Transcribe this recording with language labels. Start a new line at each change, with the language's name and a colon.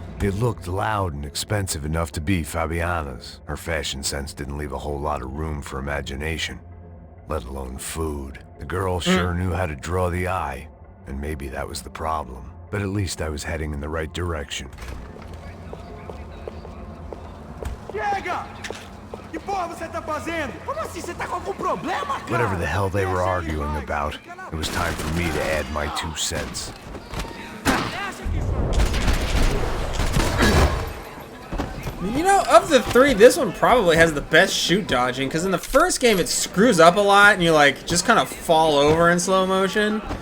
English: It looked loud and expensive enough to be Fabiana's. Her fashion sense didn't leave a whole lot of room for imagination, let alone food. The girl sure knew how to draw the eye, and maybe that was the problem. But at least I was heading in the right direction.
Portuguese: Chega! Que porra você tá fazendo? Como assim? Você tá com algum problema, cara?
English: Whatever the hell they were arguing about, it was time for me to add my 2 cents. You know, of the 3, this one probably has the best shoot dodging, because in the first game it screws up a lot and you like just kind of fall over in slow motion.